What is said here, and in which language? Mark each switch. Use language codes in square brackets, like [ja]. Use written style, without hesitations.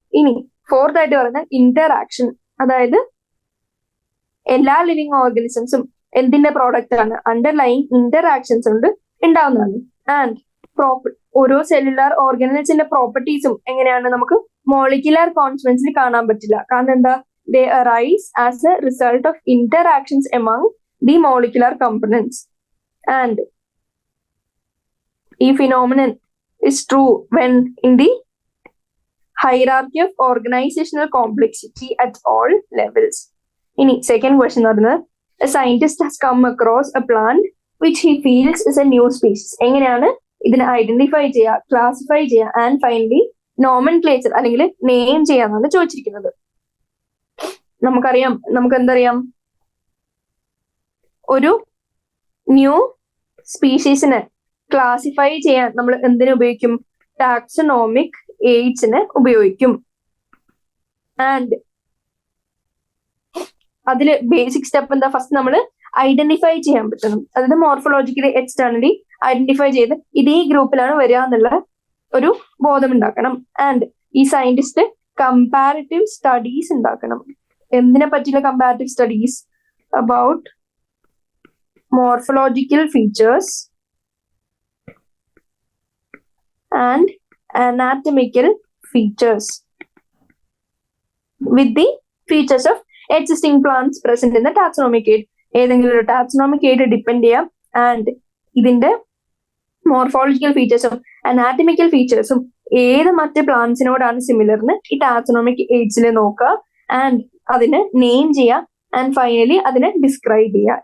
[ml] ഇനി ഫോർത്ത് ആയിട്ട് പറയുന്നത് ഇന്ററാക്ഷൻ, അതായത് എല്ലാ ലിവിങ് ഓർഗാനിസംസും എന്തിന്റെ പ്രോഡക്റ്റ് ആണ്? അണ്ടർലൈങ് ഇന്ററാക്ഷൻസ് കൊണ്ട് ഉണ്ടാവുന്നതാണ്. ആൻഡ് ഓരോ സെല്ലുലാർ ഓർഗാനിസത്തിന്റെ പ്രോപ്പർട്ടീസും എങ്ങനെയാണ്? നമുക്ക് മോളിക്കുലാർ കോൺസ്റ്റൻസിൽ കാണാൻ പറ്റില്ല. കാരണം എന്താ? [en] they arise as a result of interactions among the molecular components, and ഈ phenomenon is true when in the hierarchy of organizational complexity at all levels. [ml] ഇനി സെക്കൻഡ് ക്വസ്റ്റ്യൻ എന്ന് പറയുന്നത്, [en] a scientist has come across a plant which he feels is a new species. [ml] എങ്ങനെയാണ് ഇതിനെ identify ചെയ്യുക, classify ചെയ്യുക, and finally nomenclature അല്ലെങ്കിൽ name ചെയ്യാന്നാണ് ചോദിച്ചിരിക്കുന്നത്. നമുക്ക് എന്തറിയാം? ഒരു ന്യൂ സ്പീഷീസിനെ ക്ലാസിഫൈ ചെയ്യാൻ നമ്മൾ എന്തിനു ഉപയോഗിക്കും? ടാക്സോണോമിക് എയ്ഡ്സിനെ ഉപയോഗിക്കും. ആൻഡ് അതില് ബേസിക് സ്റ്റെപ്പ് എന്താ? ഫസ്റ്റ് നമ്മൾ ഐഡന്റിഫൈ ചെയ്യാൻ പറ്റണം. അതായത് മോർഫോളജിക്കലി എക്സ്റ്റേണലി ഐഡന്റിഫൈ ചെയ്ത് ഇത് ഈ ഗ്രൂപ്പിലാണ് വരിക എന്നുള്ള ഒരു ബോധം ഉണ്ടാക്കണം. ആൻഡ് ഈ സയന്റിസ്റ്റ് കമ്പാരിറ്റീവ് സ്റ്റഡീസ് ഉണ്ടാക്കണം. എന്തിനെ പറ്റിയുള്ള comparative studies? [en] About morphological features and anatomical features with the features of existing plants present in the taxonomic aid. [ml] ഏതെങ്കിലും ഒരു ടാക്സോണമിക് എയ്ഡ് ഡിപ്പെൻഡ് ചെയ്യാം. ആൻഡ് ഇതിന്റെ മോർഫോളജിക്കൽ ഫീച്ചേഴ്സും അനാറ്റമിക്കൽ ഫീച്ചേഴ്സും ഏത് മറ്റ് പ്ലാന്റ്സിനോടാണ് സിമിലർന്ന് ഈ ടാക്സോണമിക് എയ്ഡ്സിൽ നോക്കുക. ആൻഡ് അതിനെ നെയിം ചെയ്യുക. ആൻഡ് ഫൈനലി അതിനെ ഡിസ്ക്രൈബ് ചെയ്യുക.